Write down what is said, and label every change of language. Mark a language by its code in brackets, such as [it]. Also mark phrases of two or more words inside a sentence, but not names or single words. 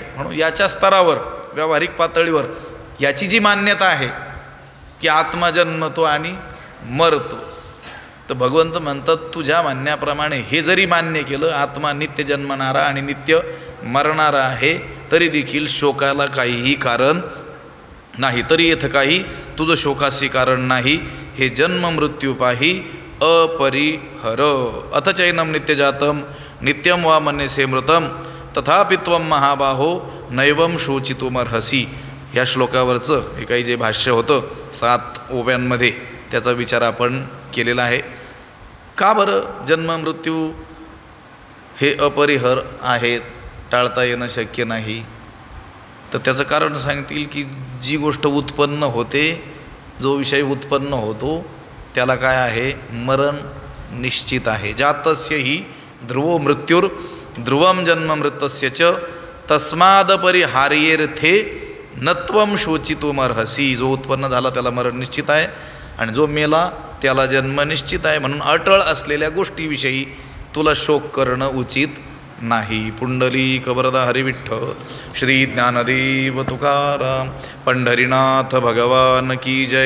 [mr] म्हणून याच्या स्तरावर, व्यावहारिक पातळीवर याची जी मान्यता आहे की आत्मा जन्मतो आणि मरतो, तर भगवंत म्हणतात तुझ्या म्हणण्याप्रमाणे हे जरी मान्य केलं, आत्मा नित्य जन्मणारा आणि नित्य मरणारा आहे, तरी देखील शोकाला काहीही कारण नाही. तरी येथं काही तुझं शोकाशी कारण नाही. हे जन्म मृत्यू पाही अपरिहर. [sa] अथ चैनम नित्यजातम नित्यम वा मन्यसे मृतम तथापि त्वं महाबाहो नैवम शोचितुमर्हसी. [mr] या श्लोकावरचं हे काही जे भाष्य होतं 7 ओव्यांमध्ये त्याचा विचार आपण केलेला आहे. का बरं जन्म मृत्यू हे अपरिहर आहेत, टाळता येणं शक्य नाही? तर त्याचं कारण सांगतील की जी गोष्ट उत्पन्न होते, जो विषय उत्पन्न होतो त्याला काय आहे? मरण निश्चित आहे. [sa] जातस्य हि ध्रुवो मृत्युर ध्रुवम जन्म मृतस्य च तस्मादपरिहार्येर्थे नत्वम शोचितुमर्हसी. [mr] जो उत्पन्न झाला त्याला मरण निश्चित आहे आणि जो मेला त्याला जन्म निश्चित आहे. म्हणून अटळ असलेल्या गोष्टीविषयी तुला शोक करणं उचित नाही. पुंडलिक वरदा हरिविठ्ठल श्री ज्ञानदेव तुकाराम पंढरीनाथ भगवान की जय.